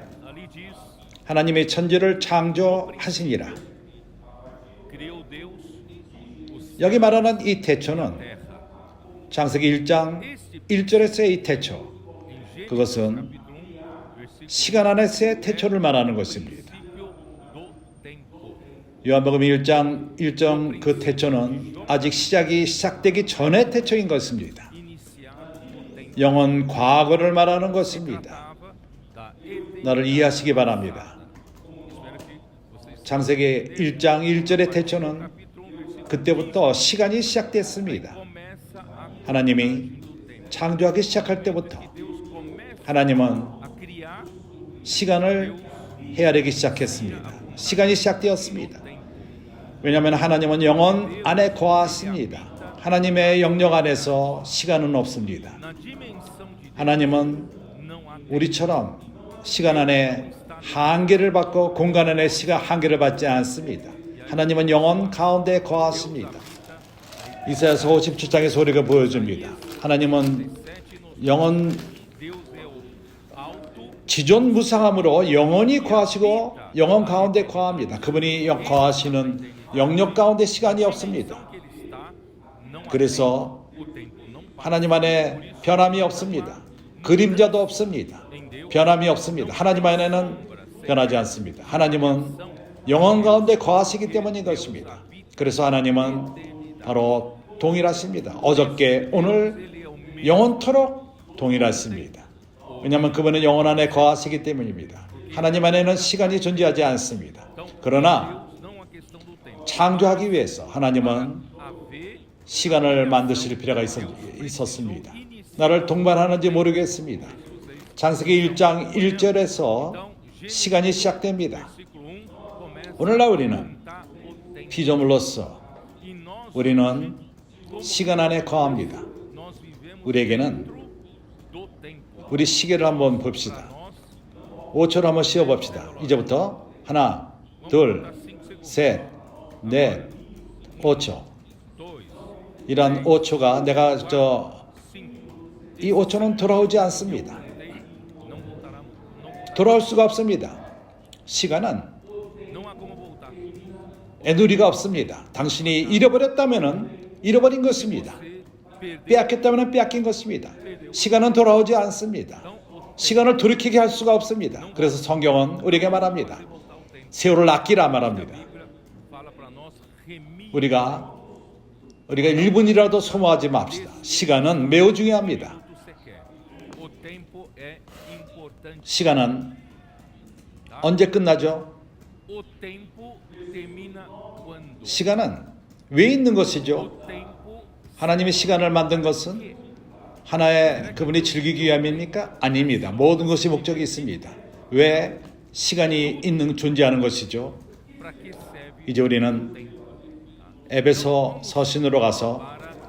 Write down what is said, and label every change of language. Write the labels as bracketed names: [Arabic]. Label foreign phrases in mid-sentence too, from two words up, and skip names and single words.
[Portuguese] Ali diz: [Korean] 하나님의 천지를 창조하시니라. [Portuguese] criou Deus os [Korean] 여기 말하는 이 태초는 [Portuguese] terra. [Korean] 창세기 1장 1절에서의 이 태초, [Portuguese] Em Gênesis [Korean] 그것은 [Portuguese] capítulo 1, versículo [Korean] 시간 안에서의 태초를 말하는 것입니다. [Portuguese] princípio do tempo. [Korean] 요한복음 1장 1절 그 태초는 아직 시작되기 전의 태초인 것입니다. [Portuguese] Iniciado o tempo. [Korean] 영원 과거를 말하는 것입니다. [Portuguese] Tratava da eternidade. [Korean] 나를 이해하시기 바랍니다. [Portuguese] Espero que vocês [Korean] 창세기 1장 1절의 태초는 [Portuguese] capítulo 1, versículo [Korean] 그때부터 시간이 시작됐습니다. [Portuguese] começa a [Korean] 하나님이 [Portuguese] do tempo. [Korean] 창조하기 시작할 때부터 [Portuguese] Deus começa [Korean] 하나님은 [Portuguese] a criar [Korean] 시간을 헤아리기 시작했습니다. 시간이 시작되었습니다. 왜냐하면 하나님은 영원 안에 거하십니다. 하나님의 영역 안에서 시간은 없습니다. [Portuguese] na dimensão de Deus. [Korean] 하나님은 [Portuguese] Não há tempo. [Korean] 우리처럼 시간 안에 한계를 받고 공간 안에 시간 한계를 받지 않습니다. 하나님은 영원 가운데 거하십니다. 이사야서 57장의 우리가 보여줍니다. 하나님은 [Portuguese] 7 nos [Korean] 영원 [Portuguese] Deus é o alto [Korean] 지존무상함으로 영원히 거하시고 영원 가운데 거합니다. 그분이 거하시는 영역 가운데 시간이 없습니다. [Portuguese] que ele está, não há [Korean] 그래서 [Portuguese] tempo. O tempo não passa. [Korean] 하나님 안에 변함이 없습니다. 그림자도 없습니다. 변함이 없습니다. 하나님 안에는 변하지 않습니다. 하나님은 영원 가운데 거하시기 때문인 것입니다. 그래서 하나님은 바로 동일하십니다. 어저께 오늘 [Portuguese] Ele é o mesmo. [Korean] 영원토록 동일하십니다. 왜냐하면 그분은 영원 안에 거하시기 때문입니다. 하나님 안에는 시간이 존재하지 않습니다. 그러나 [Portuguese] Deus, não a questão do tempo. [Korean] 창조하기 위해서 하나님은 [Portuguese] Haver [Korean] 시간을 만드실 필요가 있었습니다. 나를 동반하는지 모르겠습니다. 창세기 1장 1절에서 시간이 시작됩니다. [Portuguese] versículo 1 começa [Korean] 오늘날 우리는 [Portuguese] a contar o tempo. [Korean] 피조물로서 [Portuguese] E nós, [Korean] 우리는 시간 안에 거합니다. [Portuguese] nós vivemos [Korean] 우리에게는 [Portuguese] dentro do tempo. [Korean] 우리 시계를 한번 봅시다. 5초를 한번 씌워봅시다. 이제부터 하나, 둘, 셋, 넷, 5초. 2, 이런 5초가 내가 5, 이 5초는 돌아오지 않습니다. [Portuguese] não voltará, não, [Korean] 돌아올 수가 없습니다. 시간은 [Portuguese] não há como voltar. [Korean] 애누리가 없습니다. 당신이 잃어버렸다면은 잃어버린 것입니다. [Portuguese] Você perdeu. [Korean] 빼앗겼다면 빼앗긴 것입니다. 시간은 돌아오지 않습니다. [Portuguese] Então, o [Korean] 시간을 돌이키게 할 수가 없습니다. 그래서 성경은 우리에게 말합니다. [Portuguese] voltar o tempo. [Korean] 세월을 아끼라 [Portuguese] A [Korean] 말합니다. [Portuguese] Bíblia fala para nós remir. [Korean] 우리가 1분이라도 소모하지 맙시다. 시간은 매우 중요합니다. [Portuguese] Quando você quer. O tempo é importante. [Korean] 시간은 [Portuguese] Tá? [Korean] 언제 끝나죠? [Portuguese] O tempo termina quando? [Korean] 시간은 왜 있는 것이죠? [Portuguese] O tempo [Korean] 하나님이 시간을 만든 것은 하나의 그분이 즐기기 위함입니까? 아닙니다. 모든 것이 목적이 있습니다. 왜 시간이 있는 존재하는 것이죠? [Portuguese] para que serve [Korean] 이제 우리는 [Portuguese] o tempo? [Korean] 에베소 서신으로 가서 1장